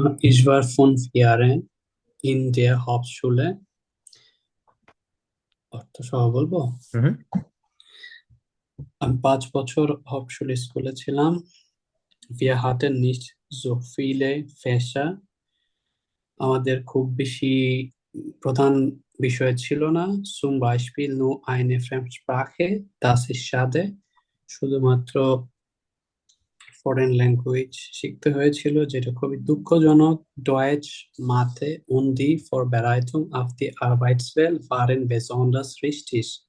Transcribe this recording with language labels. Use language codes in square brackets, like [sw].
[de] Ich war 5 Jahre in der Hauptschule. [bn] অর্থ সহ বলবো। হুম। আমি 5 বছর Hauptschule স্কুলে ছিলাম। [de] Wir hatten nicht so viele Fächer. [bn] আমাদের খুব বেশি প্রধান বিষয় ছিল না। [de] Zum Beispiel nur eine Fremdsprache, das ist schade. [bn] শুধুমাত্র ফরেন ল্যাঙ্গুয়েজ শিখতে হয়েছিল, যেটা খুবই দুঃখজনক। [de] Deutsch, Mathe und die Vorbereitung auf die Arbeitswelt waren besonders wichtig.